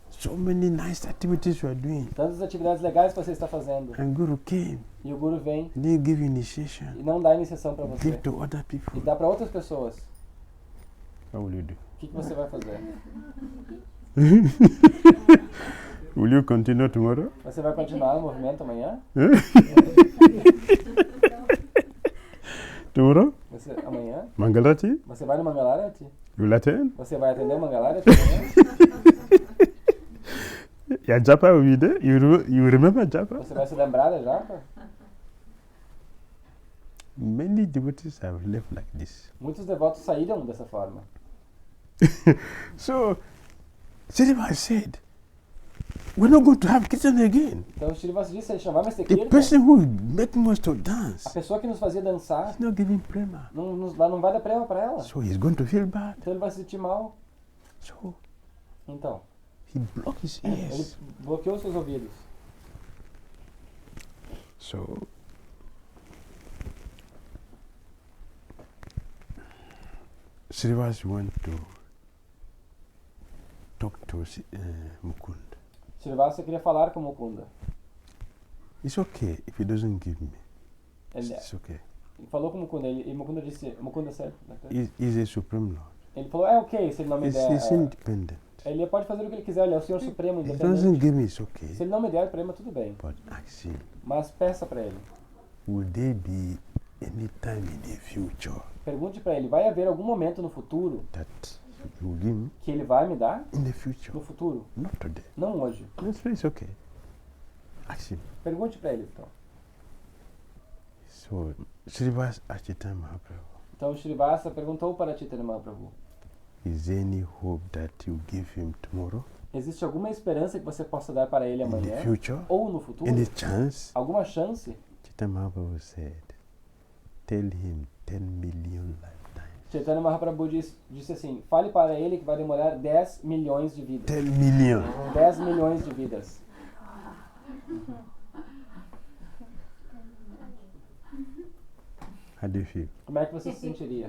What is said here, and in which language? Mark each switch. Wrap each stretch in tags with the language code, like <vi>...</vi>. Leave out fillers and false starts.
<en>so many nice activities you are doing.</en> <pt>Tantas atividades legais que você está fazendo.</pt> <en>And Guru came</en> <pt>E o Guru vem</pt> <en>and he give</en> <pt>e</pt> <en>initiation,</en> <pt>não dá iniciação para você.</pt> <en>give to other</en> <pt>E</pt> <en>people.</en> <pt>dá para outras pessoas.</pt> <en>What will you do?</en> <pt>O que você vai fazer?</pt> <en>Will you continue tomorrow?</en> <pt>Você vai continuar o movimento amanhã?</pt> <en>Tomorrow?</en> <pt>Amanhã?</pt> <en>Mangalati?</en> <pt>Você vai no Mangalarati?</pt> <en>You will attend?</en> <pt>Você vai atender o Mangalarati amanhã?</pt> <en>Yeah, Japa will be there. You remember Japa?</en> <pt>Você vai se lembrar da Japa?</pt> <en>Many devotees have left like this.</en> <pt>Muitos devotos saíram dessa forma.</pt> <en>So, Srivas said, we're not going to have kirtan again.</en> <pt>Então o Srivasa disse, a gente não vai mais ter</pt> <en>The</en> <pt>kirtan.</pt> <en>person who make us to dance</en> <pt>A pessoa que nos fazia dançar</pt> <en>is not giving prema.</en> <pt>não vai dar prema para ela.</pt> <en>So he's going to feel bad.</en> <pt>Então ele vai se sentir mal.</pt> <en>So</en> <pt>Então,</pt> <en>he blocked his</en> <pt>ele</pt> <en>ears.</en> <pt>bloqueou seus ouvidos.</pt> <en>So Srivas went to talk to Mukund.</en> <pt>Srivasa queria falar com Mukunda.</pt> <en>It's okay if he doesn't give me.</en> <pt>Ele</pt> <en>It's okay.</en> <pt>falou com Mukunda e Mukunda disse, Mukunda said,</pt> <en>He's a supreme lord.</en> <pt>ele falou, é ok se ele não me der.</pt> <en>He's independent.</en> <pt>Ele pode fazer o que ele quiser, ele é o Senhor Supremo,</pt> <en>If he</en> <pt>independente.</pt> <en>doesn't give me, it's okay.</en> <pt>Se ele não me der prema, tudo bem.</pt> <en>But ask him,</en> <pt>Mas peça para ele.</pt> <en>will there be any time in the future</en> <pt>Pergunte para ele, vai haver algum momento no futuro</pt> <en>that you will give me?</en> <pt>que ele vai me dar?</pt> <en>In the future,</en> <pt>No futuro,</pt> <en>not today.</en> <pt>não hoje.</pt> <en>It's okay. Ask him.</en> <pt>Pergunte para ele, então.</pt> <en>So Srivas asked Chaitanya Mahaprabhu,</en> <pt>Então o Srivasa perguntou para Chaitanya Mahaprabhu,</pt> <en>is there any hope that you give him tomorrow?</en> <pt>Existe alguma esperança que você possa dar para ele</pt> <en>in the</en> <pt>amanhã?</pt> <en>future,</en> <pt>Ou no futuro?</pt> <en>any chance?</en> <pt>Alguma chance?</pt> <en>Chaitanya Mahaprabhu said, tell him 10 million lifetimes.</en> <pt>Chaitanya Mahaprabhu disse assim, fale para ele que vai demorar 10 milhões de vidas.</pt> <en>10 million.</en> <pt>10 milhões de vidas.</pt> <en>How do you feel?</en> <pt>Como é que você se sentiria?</pt>